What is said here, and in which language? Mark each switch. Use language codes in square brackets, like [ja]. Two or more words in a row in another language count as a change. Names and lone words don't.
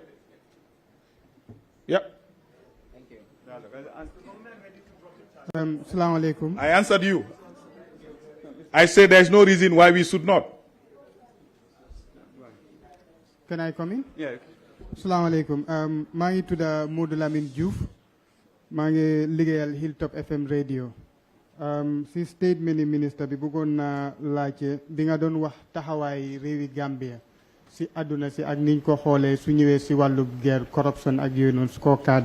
[en] Yeah. Thank you. [ar] السلام عليكم. [en] I answered you. I said there's no reason why we should not. Can I come in? Yeah. [ar] السلام عليكم. [wo] maa ngi tudda Modou Lamine Diouf. maa ngi liggéeyal Hilltop FM radio. si statement ni ministre bi bëggoon na laajte bi nga doon wax taxawaay réewi Gambia si àdduna si ak niñ ko xoolee su ñëwee si wàllu guerre corruption ak yooyu noonu scorecard